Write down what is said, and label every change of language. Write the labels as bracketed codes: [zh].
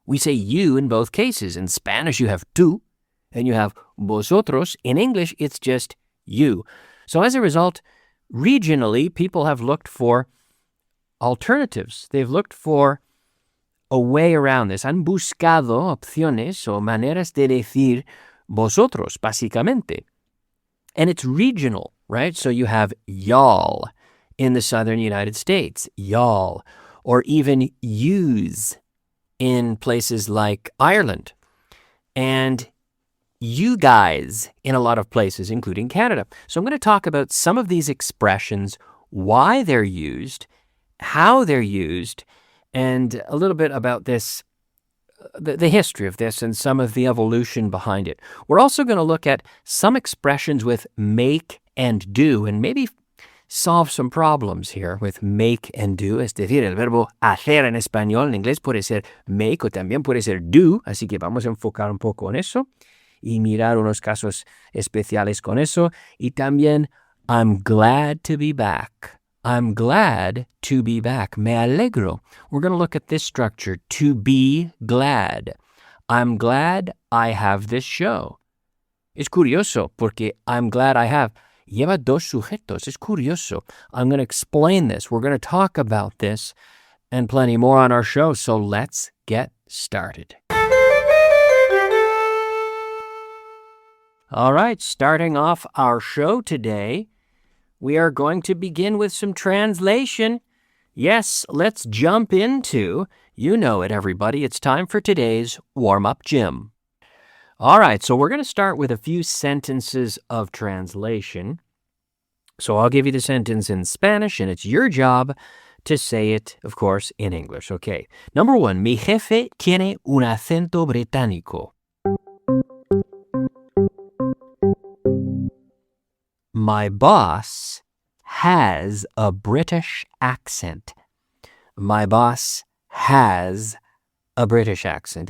[en] We say you in both cases. In Spanish, you have tú, and you have vosotros. In English, it's just you. So as a result, regionally, people have looked for alternatives. They've looked for a way around this. [es] Han buscado opciones o maneras de decir vosotros, básicamente. [en] And it's regional, right? So you have y'all in the southern United States, y'all, or even use in places like Ireland, and you guys in a lot of places, including Canada. So I'm going to talk about some of these expressions, why they're used, how they're used, and a little bit about this, the history of this and some of the evolution behind it. We're also going to look at some expressions with make and do and maybe solve some problems here with make and do. [es] Es decir, el verbo hacer en español, en inglés puede ser make o también puede ser do. Así que vamos a enfocar un poco en eso y mirar unos casos especiales con eso. Y también, [en] I'm glad to be back. I'm glad to be back. [es] Me alegro. [en] We're going to look at this structure, to be glad. I'm glad I have this show. [es] Es curioso porque [en] I'm glad I have. [es] Lleva dos sujetos. Es curioso. [en] I'm going to explain this. We're going to talk about this and plenty more on our show. So let's get started. All right, starting off our show today, we are going to begin with some translation. Yes, let's jump into, you know it, everybody. It's time for today's warm-up gym. All right, so we're going to start with a few sentences of translation. So I'll give you the sentence in Spanish, and it's your job to say it, of course, in English. Okay. Number one, [es] mi jefe tiene un acento británico. [en] My boss has a British accent. My boss has a British accent.